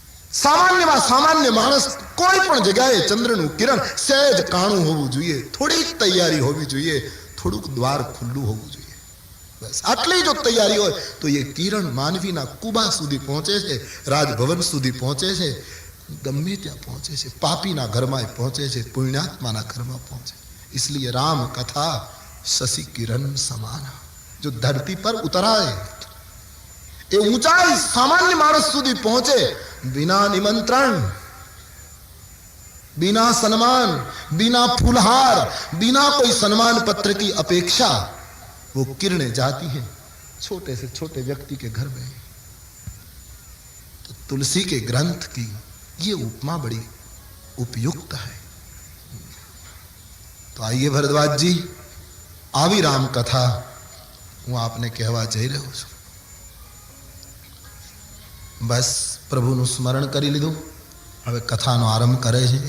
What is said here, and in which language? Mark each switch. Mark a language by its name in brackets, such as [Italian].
[Gujarati] સામાન્યમાં સામાન્ય માણસ કોઈ પણ જગ્યાએ ચંદ્રનું કિરણ સહેજ કાણું હોવું જોઈએ, થોડીક તૈયારી હોવી જોઈએ, થોડુંક દ્વાર ખુલ્લું હોવું જોઈએ. બસ આટલી જો તૈયારી હોય તો એ કિરણ માનવીના કુબા સુધી પહોંચે છે, રાજભવન સુધી પહોંચે છે, ગમે ત્યાં પહોંચે છે, પાપીના ઘરમાં પહોંચે છે, પુણ્યાત્માના ઘરમાં પહોંચે. [Hindi] इसलिए राम कथा शशि किरण समान, जो धरती पर उतराए ये ऊंचाई सामान्य मानस સુધી पहुंचे बिना निमंत्रण, बिना सम्मान, बिना फूलहार, बिना कोई सम्मान पत्र की अपेक्षा वो किरणें जाती हैं छोटे से छोटे व्यक्ति के घर में. तो तुलसी के ग्रंथ की ये उपमा बड़ी उपयुक्त है. तो आइए भरद्वाज जी, [Gujarati] આવી રામ કથા હું આપને કહેવા જઈ રહ્યો છું. બસ પ્રભુનું સ્મરણ કરી લીધું, હવે કથાનો આરંભ કરે છે.